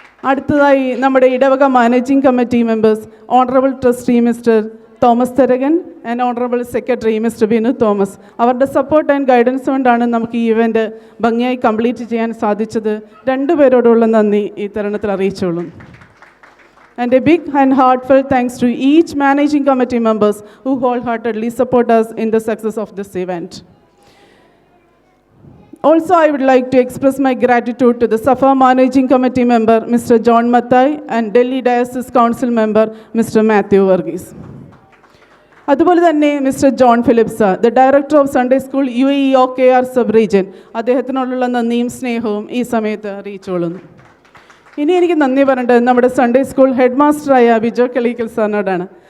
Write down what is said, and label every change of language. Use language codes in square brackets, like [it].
[ml] അടുത്തതായി നമ്മുടെ ഇടവക managing committee members, honourable trustee mister Thomas Tharakan and honourable secretary mister Binu Thomas, അവരുടെ സപ്പോർട്ട് ആൻഡ് ഗൈഡൻസ് കൊണ്ടാണ് നമുക്ക് ഈ ഇവൻ്റ് ഭംഗിയായി കംപ്ലീറ്റ് ചെയ്യാൻ സാധിച്ചത്. രണ്ടുപേരോടുള്ള നന്ദി ഈ തരുണത്തിൽ അറിയിച്ചോളും. [en] And a big and heartfelt thanks to each managing committee members who wholeheartedly support us in the success of this event. Also, I would like to express my gratitude to the SAFA Managing Committee member, Mr. John Mathai, and Delhi Diocese Council member, Mr. Matthew Varghese. [ml] അതുപോലെ തന്നെ mister John Philips, the director of Sunday school UAE OKR sub region, അദ്ദേഹത്തിനോടുള്ള നന്ദിയും സ്നേഹവും ഈ സമയത്ത് അറിയിച്ചുകൊള്ളുന്നു. ഇനി എനിക്ക് നന്ദി പറയേണ്ടത് നമ്മുടെ Sunday school head മാസ്റ്ററായ Bijo Kaleekkal സാറിനോടാണ്.